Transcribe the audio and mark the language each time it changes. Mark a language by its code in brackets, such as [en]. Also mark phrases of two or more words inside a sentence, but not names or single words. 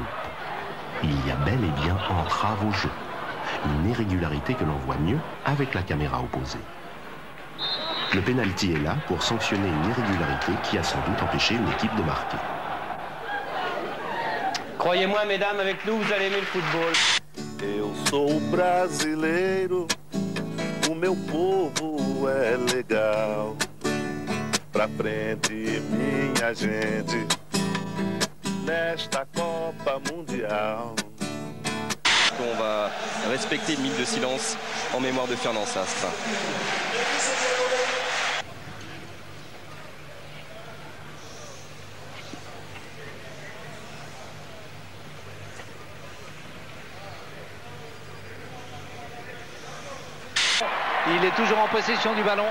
[fr] Il y a bel et bien entrave au jeu. Une irrégularité que l'on voit mieux avec la caméra opposée. Le pénalty est là pour sanctionner une irrégularité qui a sans doute empêché une équipe de marquer. Croyez-moi, mesdames, avec nous, vous allez aimer le football. [pt] Eu sou brasileiro, o meu povo é legal. Pra frente, minha gente, nesta Copa Mundial. [fr] On va respecter une minute de silence en mémoire de Fernand Sastre. Il est toujours en possession du ballon.